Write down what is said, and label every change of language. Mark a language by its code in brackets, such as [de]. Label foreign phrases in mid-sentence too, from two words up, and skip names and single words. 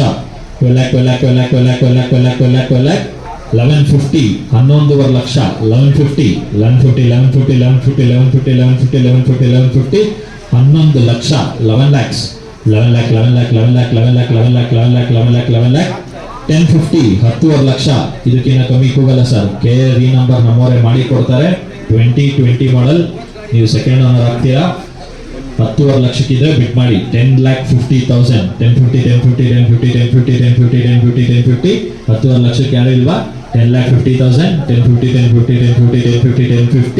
[kn] 12 lakh, 12 lakh, 12 lakh, 12 lakh, 12 lakh, 12 lakh, 12 lakh. 1150, 11.5 ಲಕ್ಷ. 1150, 1150, 1150, 1150, 1150, 1150, 1150, 1150. 11 ಲಕ್ಷ. 11 lakhs, 11 lakh, 11 lakh, 11 lakh, 11 lakh, 11 lakh, 11 lakh, 11 lakh, 11 lakh. 1050, 10 ಲಕ್ಷ. ಇದಕ್ಕಿಂತ ಕಮ್ಮಿ ಕೂಗಲ್ಲ ಸರ್. KA ರೀನಂಬರ್ ನಮ್ಮವರೇ ಮಾಡಿ ಕೊಡ್ತಾರೆ. 2020 ಮಾಡಲ್. ನೀವು [en] second owner [kn] ಆಗ್ತೀರಾ. 10 ಲಕ್ಷಕ್ಕಿದ್ರೆ ಬಿಟ್ ಮಾಡಿ. 10,50,000, 1050, 1050, 1050, 1050, 1050, 1050, 1050. 10 ಲಕ್ಷಕ್ಕೆ ಯಾರು ಇಲ್ವಾ? 10,50,000, 1050, 1050, 1050, 1050, 1050.